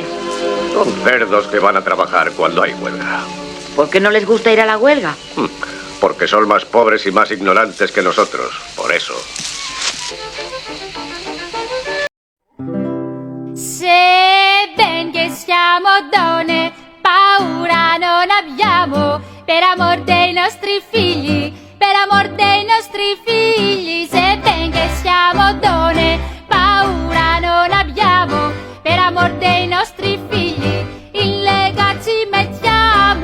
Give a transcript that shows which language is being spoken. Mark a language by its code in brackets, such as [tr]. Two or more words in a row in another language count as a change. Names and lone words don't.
[es] Son cerdos que van a trabajar cuando hay huelga. ¿Por qué no les gusta ir a la huelga? Porque son más pobres y más ignorantes que nosotros, por eso. [it] Se ben che siamo donne, paura non abbiamo, per amor dei nostri figli, per amor dei nostri figli. Se ben che siamo donne, paura non abbiamo, per amor dei nostri figli, in Lega ci mettiamo.